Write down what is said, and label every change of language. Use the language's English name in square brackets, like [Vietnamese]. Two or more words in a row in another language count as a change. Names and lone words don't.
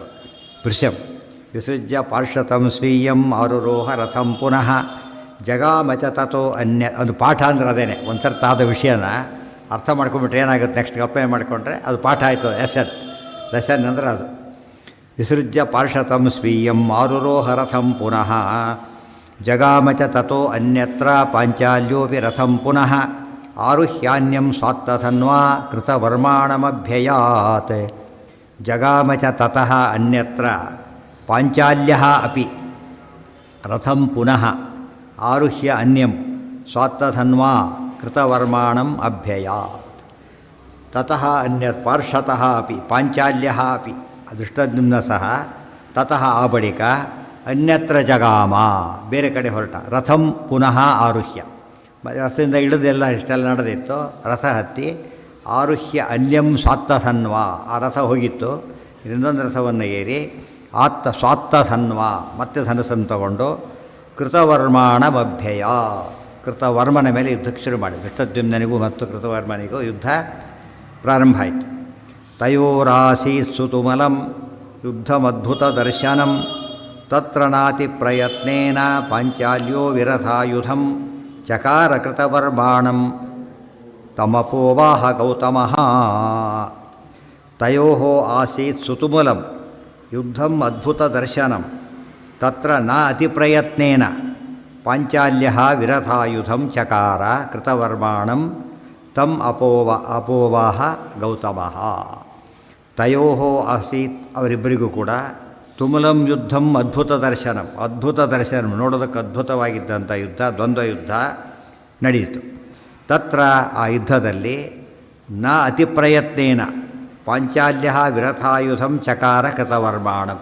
[Sanskrit] ಭೃಶಂ ವಿಸೃಜ್ಯ ಪಾರ್ಶ್ವತಂ ಸ್ವೀಯಂ ಆರುರೋಹ ರಥಂ ಪುನಃ ಜಗಾಮಚ ತಥೋ ಅನ್ಯ. [Kannada] ಒಂದು ಪಾಠ ಅಂದ್ರೆ ಅದೇನೆ. ಒಂದು ಸರ್ತಿ ಆದ ವಿಷಯನ ಅರ್ಥ ಮಾಡ್ಕೊಂಡ್ಬಿಟ್ರೆ ಏನಾಗುತ್ತೆ, [English] next apply [Kannada] ಮಾಡಿಕೊಂಡ್ರೆ ಅದು ಪಾಠ ಆಯಿತು. ಲೆಸನ್ ಅಂದ್ರೆ ಅದು. [Sanskrit] ವಿಸೃಜ್ಯ ಪಾರ್ಶ್ವತಂ ಸ್ವೀಯಂ ಆರುರೋಹ ರಥಂ ಪುನಃ ಜಗಾಮಚ ತಥೋ ಅನ್ಯತ್ರ ಪಾಂಚಾಲ್ಯೋಪಿ ರಥಂ ಪುನಃ ಆರುಹ್ಯಾನ್ಯಂ ಸ್ವಾತ್ತಧನ್ವಾ ಕೃತವರ್ಮಾಣಮಭ್ಯಯಾತ್. ಜಗಾಮಚ ತತಃ ಅನ್ಯತ್ರ ಪಾಂಚಾಲ್ಯ ಅಪಿ ರಥಂ ಪುನಃ ಆರುಹ್ಯ ಅನ್ಯಂ ಸ್ವಾತ್ತಧನ್ವಾ ಕೃತವರ್ಮಾಣಂ ಅಭ್ಯಯಾತ್. ತತಃ ಅನ್ಯತ್ ಪಾರ್ಶ್ವತಃ ಅಪಿ ಪಾಂಚಾಲ್ಯ ಅಪಿ ಅದೃಷ್ಟದ್ಯುಮ್ನ ಸಹ ತತಃ [Kannada] ಆ ಬಳಿಕ [Sanskrit] ಅನ್ಯತ್ರ ಜಗಾಮ [Kannada] ಬೇರೆ ಕಡೆ ಹೊರಟ. [Sanskrit] ರಥಂ ಪುನಃ ಆರುಹ್ಯ, [Kannada] ರಥದಿಂದ ಇಳಿದೆಲ್ಲ ಇಷ್ಟೆಲ್ಲ ನಡೆದಿತ್ತು. ರಥ ಹತ್ತಿ [Sanskrit] ಆರುಹ್ಯ ಅನ್ಯಂ ಸ್ವಾತ್ತಧನ್ವಾ [Kannada] ಆ ರಥ ಹೋಗಿತ್ತು. ಇನ್ನೊಂದು ರಥವನ್ನು ಏರಿ ಸ್ವಾತ್ತಧನ್ವಾ ಮತ್ತೆ ಧನಸ್ಸನ್ನು ತಗೊಂಡು ಕೃತವರ್ಮಾಣಮಭ್ಯಯ. ಕೃತವರ್ಮನ ಮೇಲೆ ಯುದ್ಧಕ್ಕೆ ಶುರು ಮಾಡಿ. ಧೃಷ್ಟದ್ಯುಮ್ನನಿಗೂ ಮತ್ತು ಕೃತವರ್ಮನಿಗೂ ಯುದ್ಧ ಪ್ರಾರಂಭ ಆಯಿತು. [Sanskrit] ತಯೋರಾಸೀತ್ ಸುತುಮಲಂ ಯುದ್ಧಮದ್ಭುತ ದರ್ಶನಂ ತತ್ರ ನಾತಿ ಪ್ರಯತ್ನೇನ ಪಾಂಚಾಲ್ಯೋ ವಿರಥಾಯುಧಂ ಚಕಾರ ಕೃತವರ್ಮಾಣಂ ತಮಪೋವಾಹ ಗೌತಮಃ. ತಯೋಃ ಆಸೀತ್ ಸುತುಮುಲಂ ಯುದ್ಧಂ ಅದ್ಭುತ ದರ್ಶನಂ ತತ್ರ ನ ಅತಿಪ್ರಯತ್ನೇನ ಪಾಂಚಾಲ್ಯಃ ವಿರಥಾಯುಧಂ ಚಕಾರ ಕೃತವರ್ಮಾಣಂ ತಮ್ ಅಪೋವಾಹ ಗೌತಮಃ. ತಯೋಃ ಆಸೀತ್ [Kannada] ಅವರಿಬ್ಬರಿಗೂ ಕೂಡ [Sanskrit] ತುಮುಲಂ ಯುದ್ಧಂ ಅದ್ಭುತ ದರ್ಶನಂ, ಅದ್ಭುತ ದರ್ಶನಂ [Kannada] ನೋಡೋದಕ್ಕೆ ಅದ್ಭುತವಾಗಿದ್ದಂಥ ಯುದ್ಧ, ದ್ವಂದ್ವ ಯುದ್ಧ ನಡೆಯಿತು. [Sanskrit] ತತ್ರ [Kannada] ಆ ಯುದ್ಧದಲ್ಲಿ [Sanskrit] ನ ಅತಿಪ್ರಯತ್ನೇನ ಪಾಂಚಾಲ್ಯ ವಿರಥಾಯುಧಂ ಚಕಾರ ಕೃತವರ್ಮಾಣಂ.